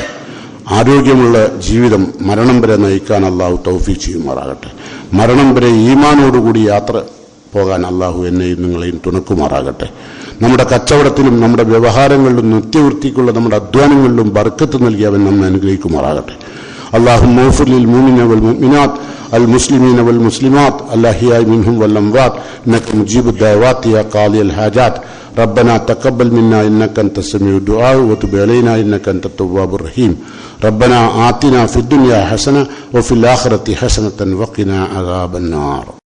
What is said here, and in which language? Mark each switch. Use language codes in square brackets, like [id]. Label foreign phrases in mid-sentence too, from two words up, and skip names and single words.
[ml] ആരോഗ്യമുള്ള ജീവിതം മരണം വരെ നയിക്കാൻ അല്ലാഹു തൗഫീഖ് ചെയ്യുമാറാകട്ടെ. മരണം വരെ ഈമാനോടുകൂടി യാത്ര പോകാൻ അല്ലാഹു എന്നെയും നിങ്ങളെയും തുണക്കുമാറാകട്ടെ. നമ്മുടെ കച്ചവടത്തിലും നമ്മുടെ വ്യവഹാരങ്ങളിലും നിത്യവൃത്തിക്കുള്ള നമ്മുടെ അധ്വാനങ്ങളിലും ബർക്കത്ത് നൽകി അവൻ നമ്മെ അനുഗ്രഹിക്കുമാറാകട്ടെ. [ar] اللهم اغفر للمؤمنين والمؤمنات المسلمين والمسلمات الأحياء منهم والأموات إنك مجيب الدعوات يا قاضي الحاجات. ربنا تقبل منا إنك أنت السميع الدعاء وتب علينا إنك أنت التواب الرحيم. ربنا آتنا في الدنيا حسنة وفي الآخرة حسنة وقنا عذاب النار.